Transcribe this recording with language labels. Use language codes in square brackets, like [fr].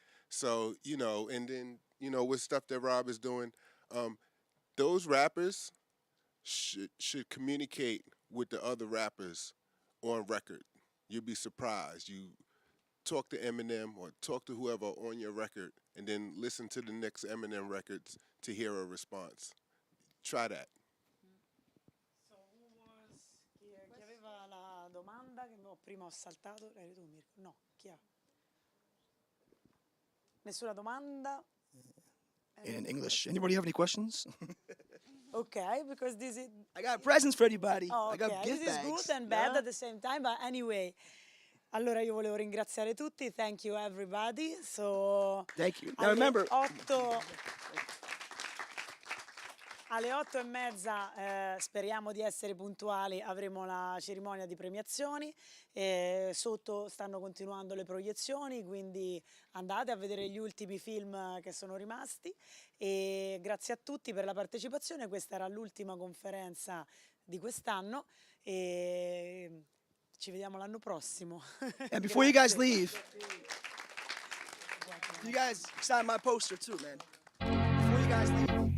[en] So, and then, with stuff that Rob is doing, those rappers should communicate with the other rappers on record. You'll be surprised. You talk to Eminem or talk to whoever on your record and then listen to the next Eminem records to hear a response. Try that. So who was [it] chi aveva la domanda che prima ho saltato? Eri tu, Mirko? No, chi ha? Nessuna domanda? [en] In English. Anybody have any questions? Okay, because this is... I got presents for everybody. Oh, I got okay. gift This is bags. good and bad at the same time, but anyway. [it] Allora io volevo ringraziare tutti. [en] Thank you everybody. So Thank you. Now remember... [it] Alle 8:30 speriamo di essere puntuali, avremo la cerimonia di premiazioni, sotto stanno continuando le proiezioni, quindi andate a vedere gli ultimi film che sono rimasti e grazie a tutti per la partecipazione, questa era l'ultima conferenza di quest'anno e ci vediamo l'anno prossimo. [en] And before you guys leave, you guys sign my poster too, man. Before you guys leave.